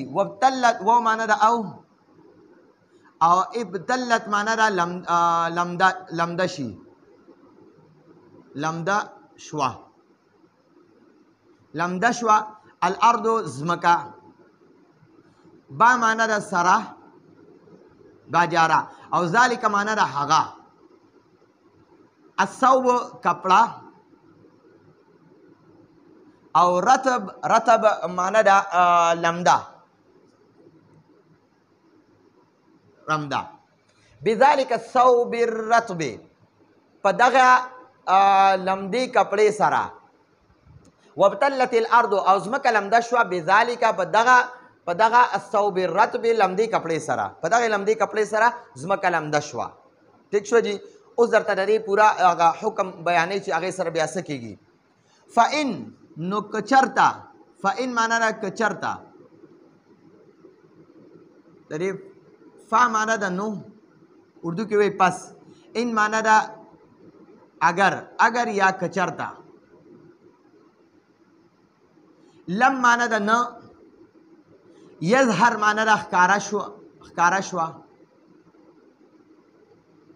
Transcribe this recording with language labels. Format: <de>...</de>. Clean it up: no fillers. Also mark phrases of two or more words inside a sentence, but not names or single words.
<ps>وابتلت و معنا ده او ابتلت معنا ده لمده شي، لمده شوه، لمده شوه. الارض ځمکه، با معنا ده سره، باجاره او ذالک معنا ده هغه. الصوب کپړه او رطب، رطب معنا ده لمده، رمده.</ps> <ar>بذلک الثوب الرطب</ar> <ps>په دغه لمدې کپړې سره.</ps> <ar>وابتلت الارض</ar> <ps>او ځمکه لمده شوه بذلک په دغه</ps> <ar>الثوب الرطب</ar> <ps>لمدې کپړې سره، په دغه لمدې کپړې سره ځمکه لمده شوه. ټیک شو جي. اوس درته د دې پوره هغه حکم بیانوي چې هغې سره بیا څه کېږي. فإن نو که چرته، فإن معنا ده که چرته، د دې فا معنا ده نو، اردو کې وایي پس، ان معنا ده اگر، اگر یا که چرته. لم معنا ده نه، یظهر معنا ده ښکاره شو، ښکاره شوه.</ps>